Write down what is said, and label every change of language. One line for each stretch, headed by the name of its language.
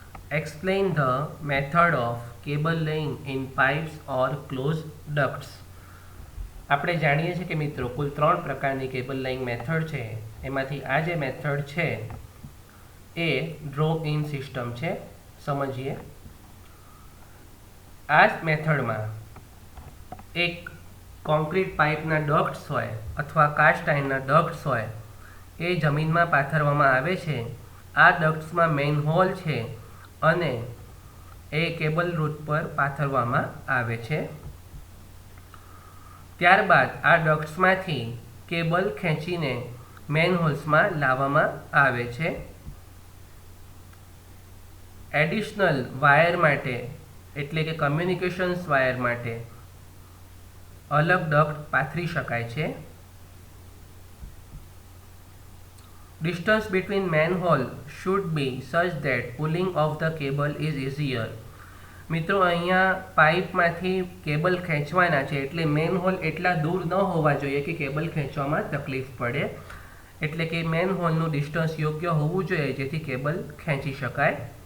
English: Explain the method of cable laying in pipes or closed ducts.
Gujarati: આપણે જાણીએ છીએ કે મિત્રો કુલ 3 પ્રકારની કેબલ લેઇંગ મેથડ છે. એમાંથી આ જે મેથડ છે એ ડ્રો ઇન સિસ્ટમ છે. સમજીએ. આ મેથડમાં એક કોન્ક્રીટ પાઇપના ડક્ટ્સ હોય અથવા કાસ્ટ આયર્નના ડક્ટ્સ હોય એ જમીનમાં પાથરવામાં આવે છે. આ ડક્ટ્સમાં મેઇન હોલ છે અને એ કેબલ રૂટ પર પાથરવામાં આવે છે. ત્યારબાદ આ ડક્ટ્સમાંથી કેબલ ખેંચીને મેઇન હોલ્સમાં લાવવામાં આવે છે. એડિશનલ વાયર માટે એટલે કે કમ્યુનિકેશન્સ વાયર માટે અલગ ડક્ટ પાથરી શકાય છે.
English: Distance between manhole should be such that pulling of the cable is easier.
Gujarati: મિત્રો અહીંયા પાઇપમાંથી કેબલ ખેંચવાના છે એટલે મેન હોલ એટલા દૂર ન હોવા જોઈએ કે કેબલ ખેંચવામાં તકલીફ પડે. એટલે કે મેન હોલનું ડિસ્ટન્સ યોગ્ય હોવું જોઈએ જેથી કેબલ ખેંચી શકાય.